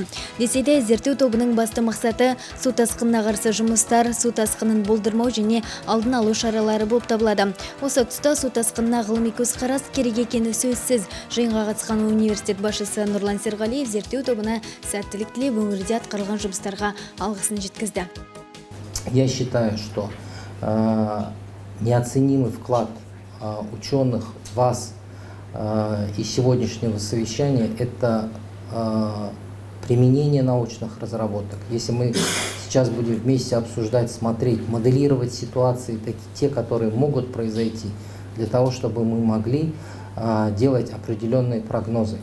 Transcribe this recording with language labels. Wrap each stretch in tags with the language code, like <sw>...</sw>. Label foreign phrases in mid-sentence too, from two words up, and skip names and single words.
<kk>Десе де зерттеу тобының басты мақсаты су тасқынына қарсы жұмыстар, су тасқынын болдырмау және алдын алу шаралары болып табылады. Осы тұста су тасқынына ғылыми көзқарас керек екені сөзсіз. Жиынға қатысқан университет басшысы Нұрлан Серғалиев зерттеу тобына сәттілік тілеп, өңірде атқарылған жұмыстарға алғысын жеткізді.</kk> <ru>Я считаю, что неоценимый вклад ученых, вас и сегодняшнего совещания – это применение научных разработок. Если мы сейчас будем вместе обсуждать, смотреть, моделировать ситуации, те, которые могут произойти, для того, чтобы мы могли делать определенные прогнозы.</ru>